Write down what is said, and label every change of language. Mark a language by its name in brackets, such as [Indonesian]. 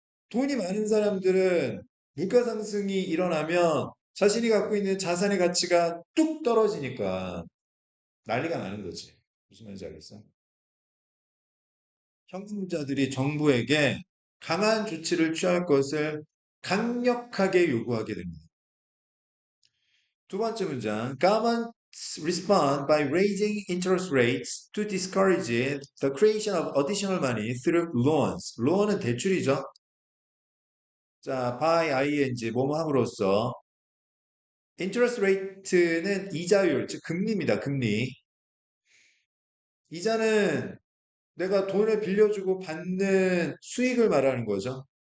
[Korean] 돈이 많은 사람들은 물가 상승이 일어나면 자신이 갖고 있는 자산의 가치가 뚝 떨어지니까 난리가 나는 거지. 무슨 말인지 알겠어? 현금자들이 정부에게 강한 조치를 취할 것을 강력하게 요구하게 됩니다. 두 번째 문장. [English] Governments respond by raising interest rates to discourage the creation of additional money through loans. [Korean] loan은 대출이죠. 자, by ing 뭐뭐 함으로써 interest rate는 이자율, 즉 금리입니다. 금리. 이자는 내가 돈을 빌려주고 받는 수익을 말하는 거죠.